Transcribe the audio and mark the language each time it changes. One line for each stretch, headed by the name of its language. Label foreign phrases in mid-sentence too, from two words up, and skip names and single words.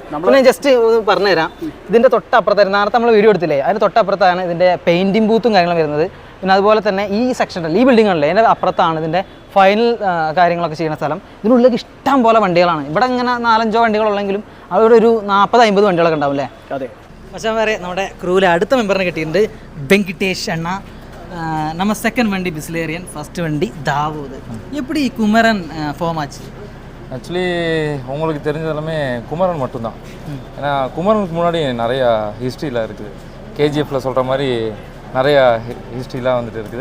Malayalam: പിന്നെ ജസ്റ്റ് പറഞ്ഞുതരാം, ഇതിൻ്റെ തൊട്ടപ്പുറത്തായിരുന്നു നേരത്തെ നമ്മൾ വീഡിയോ എടുത്തില്ലേ, അതിന് തൊട്ടപ്പുറത്താണ് ഇതിൻ്റെ പെയിൻറ്റിംഗ് ബൂത്തും കാര്യങ്ങളും വരുന്നത്. പിന്നെ അതുപോലെ തന്നെ ഈ സെക്ഷനിൽ ഈ ബിൽഡിങ്ങുകളിലെ അതിൻ്റെ അപ്പുറത്താണ് ഇതിൻ്റെ ഫൈനൽ കാര്യങ്ങളൊക്കെ ചെയ്യുന്ന സ്ഥലം. ഇതിനുള്ളിലേക്ക് ഇഷ്ടം പോലെ വണ്ടികളാണ്. ഇവിടെ ഇങ്ങനെ 4-5 വണ്ടികളുള്ളെങ്കിലും അവിടെ ഒരു 40-50 വണ്ടികളൊക്കെ ഉണ്ടാവും അല്ലേ? അതെ. പക്ഷേ വരെ നമ്മുടെ ക്രൂവിലെ അടുത്ത മെമ്പറിനെ കിട്ടിയിട്ടുണ്ട്, വെങ്കിട്ടേഷ് അണ്ണ.
Tamil: நம்ம செகண்ட் வண்டி பிஸ்லேரியன், ஃபர்ஸ்ட் வண்டி தாவூது. எப்படி குமரன் ஃபார்ம் ஆச்சு? ஆக்சுவலி உங்களுக்கு தெரிஞ்சது எல்லாமே குமரன் மட்டும்தான். ஏன்னா குமரனுக்கு முன்னாடி நிறையா ஹிஸ்ட்ரியில் இருக்குது. கேஜிஎஃப்பில் சொல்கிற மாதிரி நிறையா ஹிஸ்ட்ரிலாம் வந்துட்டு இருக்குது.